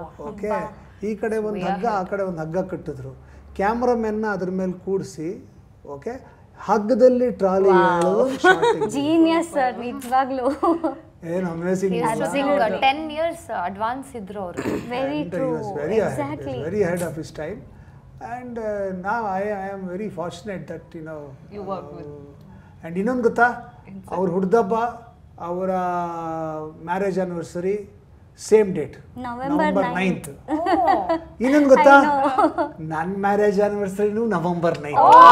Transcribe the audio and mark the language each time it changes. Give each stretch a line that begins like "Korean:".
Kannada: Okay, ಈ ಕಡೆ ಒಂದು ಹಗ್ಗ, ಆ ಕಡೆ ಒಂದು ಹಗ್ಗ ಕಟ್ಟಿದ್ರು. ಕ್ಯಾಮ್ರಾಮೆನ್ನ ಅದ್ರ ಮೇಲೆ ಕೂಡಿಸಿ, ಓಕೆ, ಹಗ್ಗದಲ್ಲಿ ಟ್ರಾಲಿ ಜೀನಿಯಸ್ ಸರ್, ನಿಜವಾಗ್ಲೂ ಏನು ಅಮೇಜಿಂಗ್. 10 years ಅಡ್ವಾನ್ಸ್ ಇದ್ರು ಅವರು.
English: Very true, exactly, very ahead of his time. And now I am very fortunate that you work with.
Kannada: And ಇನ್ನೊಂದು ಗೊತ್ತಾ, ಅವ್ರ ಹುಡ್ದಬ್ಬ, ಅವರ marriage anniversary same date, November 9th. ಇನ್ನೊಂದು ಗೊತ್ತಾ, ನನ್ನ ಮ್ಯಾರೇಜ್ ಆನಿವರ್ಸರಿನೂ ನವೆಂಬರ್ 9th.